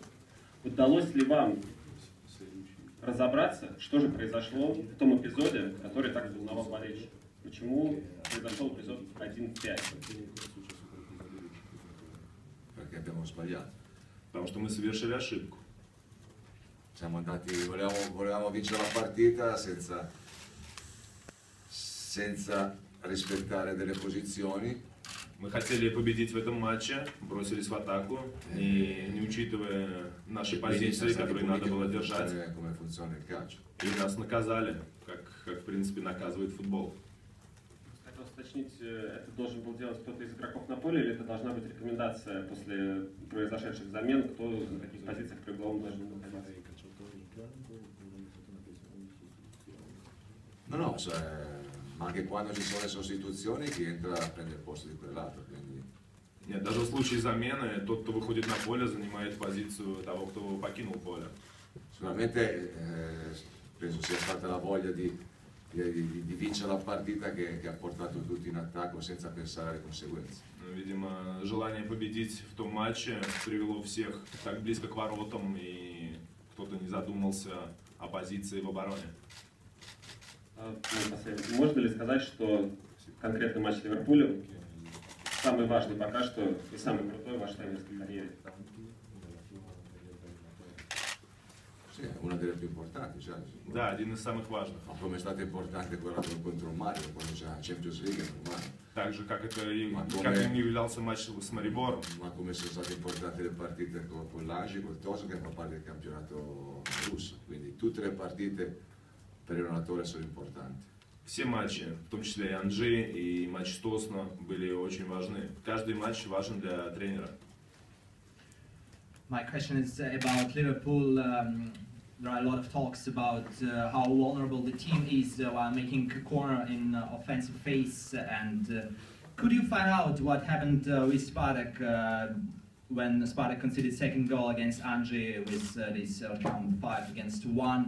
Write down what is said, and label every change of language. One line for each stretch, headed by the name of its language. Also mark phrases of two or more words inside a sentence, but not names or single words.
Russian: Удалось ли вам разобраться, что же произошло в том эпизоде, который так волновал болельщиков? Почему произошел эпизод 1-5? Потому что мы совершили ошибку.
Italian: Siamo andati, volevamo vincere la partita senza rispettare delle posizioni.
Russian: Мы хотели победить в этом матче, бросились в атаку, и не учитывая наши позиции, которые надо было держать. И нас наказали, как в принципе наказывает футбол. Хотел уточнить, это должен был делать кто-то из игроков на поле, или это должна быть рекомендация после произошедших замен, кто на каких позициях при угловом должен был находиться?
Italian: No, ma anche quando ci sono le sostituzioni chi entra prende il posto di quell'altro. Quindi...
Russian: Нет, даже в случае замены, тот, кто выходит на поле, занимает позицию того, кто покинул поле.
Italian: Sicuramente penso sia stata la voglia di vincere la partita che ha portato tutti in attacco senza pensare alle conseguenze.
Russian: Видимо, желание победить в том матче привело всех так близко к воротам, и кто-то не задумался о позиции в обороне. Можно ли сказать, что конкретный матч с Ливерпулем самый важный пока что и самый крутой в вашей тренерской карьере?
Italian: Una delle più importanti, cioè.
Russian: Да, один из самых важных.
Italian: Ma come è stata importante quella contro Mario, quando c'è la Champions League, normale.
Russian: Так же, как это и как им являлся матч с Марибором.
Italian: Ma come sono state importanti le partite con l'Agi, qualcosa che fa parte del campionato russo. Quindi tutte le partite per il allenatore sono importanti.
Russian: Все матчи, в том числе и Анжи, и матч с Тосно, были очень важны. Каждый матч важен для тренера.
English: My question is about Liverpool. There are a lot of talks about how vulnerable the team is while making a corner in offensive phase. And could you find out what happened with Spartak when Spartak conceded second goal against Anže with this count 5-1?